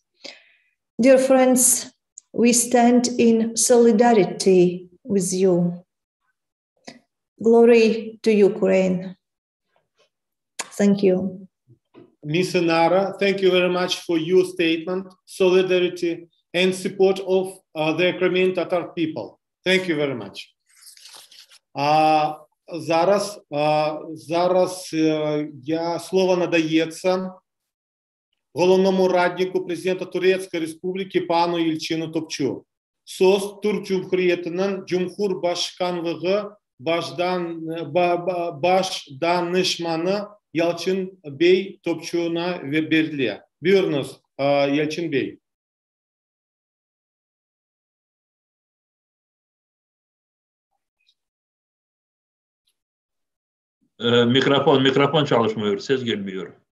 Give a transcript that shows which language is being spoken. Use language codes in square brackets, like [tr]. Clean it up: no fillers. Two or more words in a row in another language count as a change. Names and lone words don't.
[en] Dear friends, we stand in solidarity with you. Glory to Ukraine. Thank you. Ms. Inara, thank you very much for your statement, solidarity, and support of the Crimean Tatar people. Thank you very much. [uk] Зараз слово надається головному раднику президента Турецької Республіки пану Єлчину Топчу. [tr] Söz Türk Cumhuriyeti'nin Cumhurbaşkanlığı Başdanışmanı Yalçın Bey Topçu'na veriliyor. Buyurunuz Yalçın Bey. Mikrofon çalışmıyor, ses gelmiyor.